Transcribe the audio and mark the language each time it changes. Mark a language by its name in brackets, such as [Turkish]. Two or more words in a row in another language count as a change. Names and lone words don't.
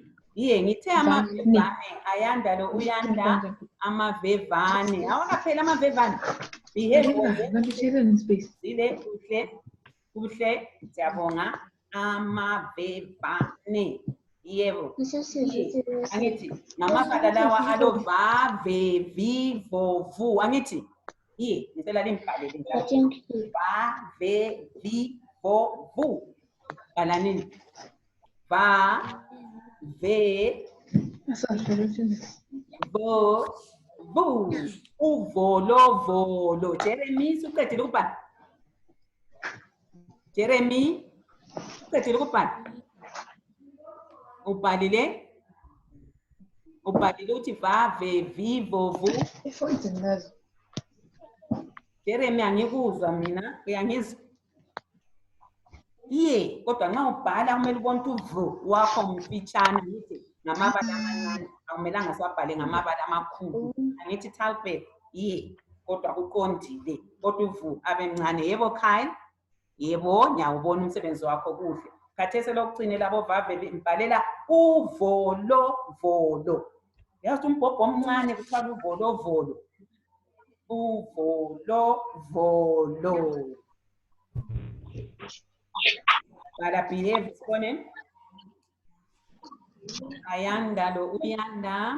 [North Ndebele] Yeah, ngithe amavevane ayanda lo uyanda amavevane. Awona phela amavevane. Behave zile kuhle siyabonga amavevane. Yebo. Angithi ngamagama lawa alo va ve vi vo vu angithi ye ngicela limbhalele va ve vi vo vu balanini va ve vo vu uvolo volo. Jeremy suqedile ukubhala. Jeremy uqedile ukubhala. Ubhalile uthi va ve vi vo vu. Jeremy angikuzwa mina uyangizwa. Ye kodwa nxa ubhala kumele ubone uvu wakho mfitshane ngithi ngamabala amancane akumelanga siwabhale ngamabala amakhulu. Angithi Talbot ye kodwa kuqondile kodwa uvu abemncane. Yebo Kyle? Yebo ngiyawubona umsebenzi wakho kuhle. Khathesi lokugcine labo vave mbhalela uvolo volo. Yazi umbhobho omncane kuthiwa uvolo volo. Uvolo volo. Bala behave sibone. Ayanda lo uyanda.